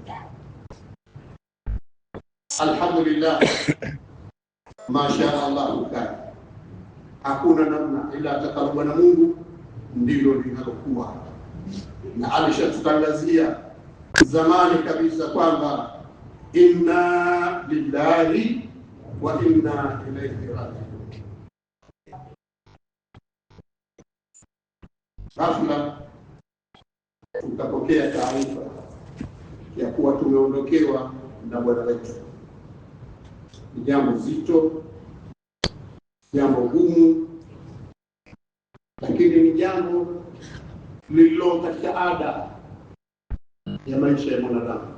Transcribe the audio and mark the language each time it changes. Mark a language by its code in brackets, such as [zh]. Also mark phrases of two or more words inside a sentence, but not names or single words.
[ar] الحمد لله، ما شاء الله, [sw] hakuna namna ila atakalo na Mungu ndilo linalokuwa. Na alishatutangazia zamani kabisa kwamba [ar] إنا لله وإنا إليه راجعون. [sw] Ghafla tukapokea taarifa ya kuwa tumeondokewa na bwana wetu. Ni jambo zito, jambo gumu, lakini ni jambo lililo katika ada ya maisha ya mwanadamu.